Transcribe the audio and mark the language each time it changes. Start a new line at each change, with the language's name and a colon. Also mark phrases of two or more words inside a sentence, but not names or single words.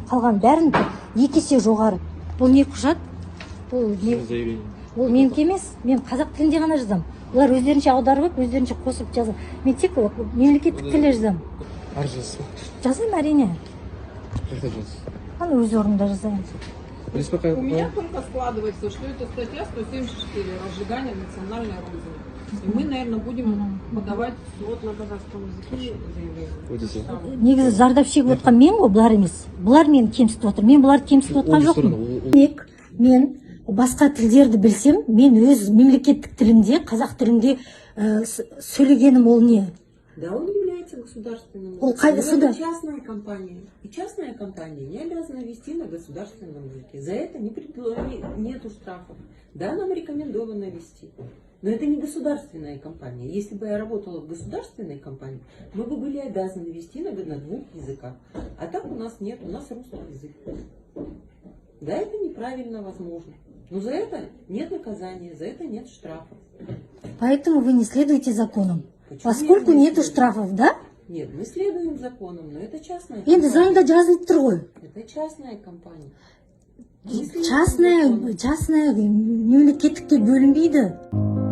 Kazakh: Қалған бәрін 2 есе жоғары. Бұл не құжат? Бұл менікі емес. Мен қазақ тілінде ғана жазам. Олар өздерінше аударып, өздерінше қосып жазам. Мен тек мемлекеттік тілде жазам. Жазам әрине. Өз орнымда жазайын.
Russian: У меня только складывается, что это статья 174 «Разжигание национальной розни». И мы, наверное, будем подавать в суд на казахском языке заявление.
Kazakh: Негізі зардап шегіп отқан мен ғой, бұлар емес. Бұлар мені кемсітіп отыр. Мен бұларды кемсітіп отқан жоқпын. Мен басқа тілдерді білсем, мен өз мемлекеттік тілімде, қазақ тілінде сөйлегенім ол не?
Russian: Да, он является государственным. Это частная компания. И частная компания не обязана вести на государственном языке. За это нету штрафов. Да, нам рекомендовано вести. Но это не государственная компания. Если бы я работала в государственной компании, мы бы были обязаны вести на 2 языках. А так у нас нет, у нас русский язык. Да, это неправильно возможно. Но за это нет наказания, за это нет штрафов. Поэтому вы не следуете законам. Поскольку нету штрафов, да? Нет, мы следуем законам, но это частная компания.
Kazakh: Заңда жазылып тұр ғой.
Russian: Это частная компания.
Kazakh: Частная мемлекеттікке бөлінбейді.